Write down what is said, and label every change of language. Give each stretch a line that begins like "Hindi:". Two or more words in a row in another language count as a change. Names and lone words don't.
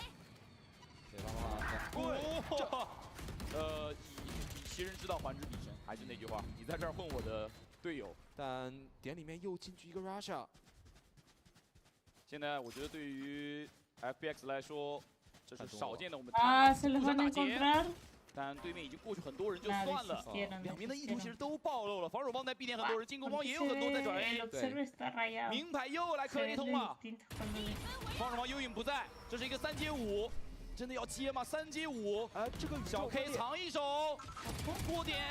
Chinese: 对方的话，以其人之道还治彼身，还是那句话，你在这儿混我的队友。但点里面又进去一个 Russia。现在我觉得对于 FPX 来说。这是少见的，我们
Spanish: se los van a encontrar。
Chinese: 但对面已经过去很多人就算了，两边的意图其实都暴露了。防守方在 B 点很多人，进攻方也有很多在转 A。名牌又来磕一通了。防守方幽影不在，这是一个3接5，真的要接吗？3接5，这个小 K 藏一手，过点。